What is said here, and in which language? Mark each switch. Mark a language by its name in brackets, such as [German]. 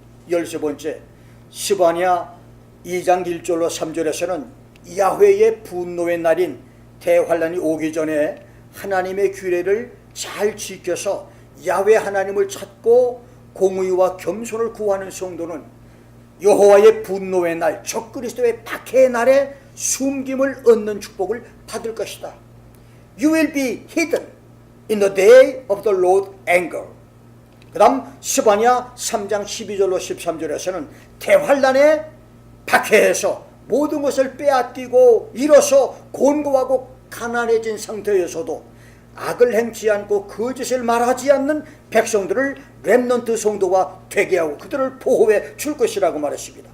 [Korean] 13번째 스바냐 2장 1절로 3절에서는 야훼의 분노의 날인 대환란이 오기 전에 하나님의 규례를 잘 지켜서 야훼 하나님을 찾고 공의와 겸손을 구하는 성도는 여호와의 분노의 날, 적그리스도의 박해의 날에 숨김을 얻는 축복을 받을 것이다. [English] You will be hidden in the day of the Lord's anger. [Korean] 그 다음 스바냐 3장 12절로 13절에서는 대환란에 박해해서 모든 것을 빼앗기고 잃어서 곤고하고 가난해진 상태에서도 악을 행치 않고 거짓을 말하지 않는 백성들을 렘넌트 성도가 되게 하고 그들을 보호해 줄 것이라고 말했습니다.